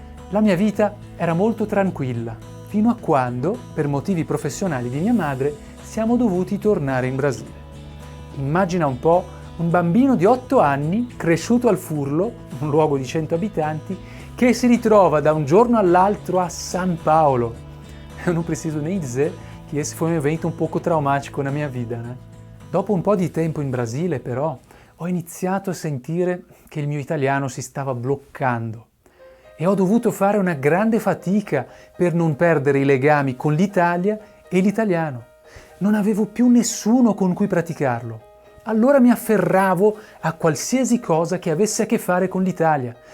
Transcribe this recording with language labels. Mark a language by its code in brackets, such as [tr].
[it] La mia vita era molto tranquilla, fino a quando, per motivi professionali di mia madre, siamo dovuti tornare in Brasile. Immagina un po' un bambino di 8 anni, cresciuto al Furlo, un luogo di 100 abitanti, che si ritrova da un giorno all'altro a São Paulo. [pt] Eu não preciso nem dizer que esse foi um evento [it] un poco traumatico [pt] na [it] mia vita, [pt] né? [it] Dopo un po' di tempo in Brasile, però, ho iniziato a sentire che il mio italiano si stava bloccando e ho dovuto fare una grande fatica per non perdere i legami con l'Italia e l'italiano. Non avevo più nessuno con cui praticarlo. Allora mi afferravo a qualsiasi cosa che avesse a che fare con l'Italia.